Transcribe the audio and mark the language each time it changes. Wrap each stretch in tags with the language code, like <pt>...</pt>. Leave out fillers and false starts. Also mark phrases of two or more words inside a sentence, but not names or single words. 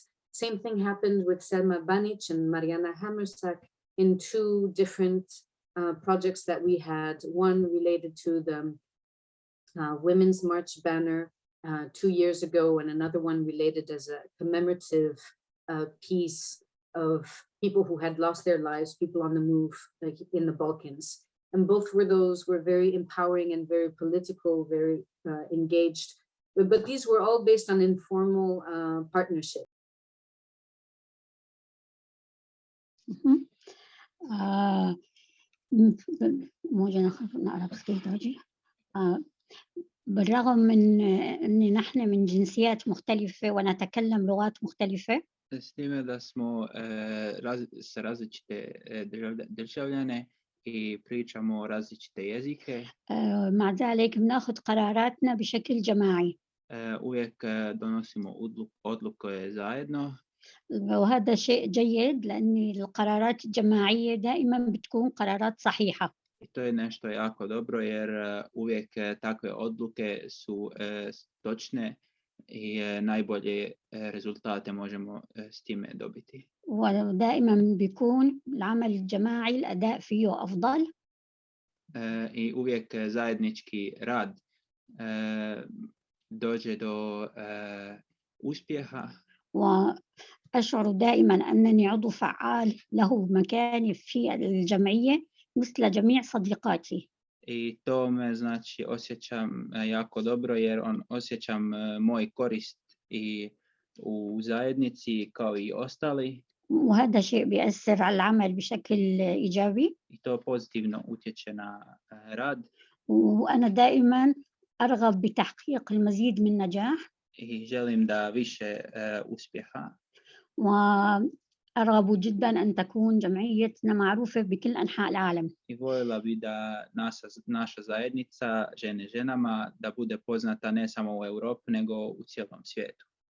<en>Same thing happened with Selma Banic and Mariana Hammersack in two different projects that we had, one related to the Women's March banner 2 years ago, and another one related as a commemorative piece of people who had lost their lives, people on the move, like in the Balkans. And both were very empowering and very political, very engaged. But these were all based on informal partnership.</en> <ar>بالرغم من أن نحن من جنسيات مختلفة ونتكلم لغات مختلفة.</ar> <hr>S time da smo sa različite državljane i pričamo različite jezike.</hr> <ar>مع ذلك بناخذ قراراتنا بشكل جماعي.</ar> <hr>Uvijek donosimo odluke zajedno.</hr> <ar>وهذا شيء جيد لأن القرارات الجماعية دائما بتكون قرارات صحيحة.</ar> <hr>I to je nešto jako dobro jer uvijek takve odluke su točne i najbolje rezultate možemo s time dobiti.</hr> <ar>ودائما بيكون العمل الجماعي الأداء فيه أفضل.</ar> <hr>I uvijek zajednički rad dođe do uspjeha.</hr> <ar>وأشعر دائما أنني عضو فعال له مكاني في الجمعية مثل جميع صديقاتي.</ar> <hr>I to me znači osjećam jako dobro jer osjećam moj korist i u zajednici kao i ostali.</hr> <ar>وهذا شيء بيأثر على العمل بشكل إيجابي.</ar> <hr>I to pozitivno utječe na rad.</hr> <ar>وأنا دائما أرغب بتحقيق المزيد من نجاح.</ar> <hr>I želim da više uspjeha.</hr> <ar>وأرغب جدا أن تكون جمعيتنا معروفة بكل أنحاء العالم.</ar> <hr>I voljela bi da naša zajednica žene ženama da bude poznata ne samo u Europi nego u cijelom svijetu.</hr>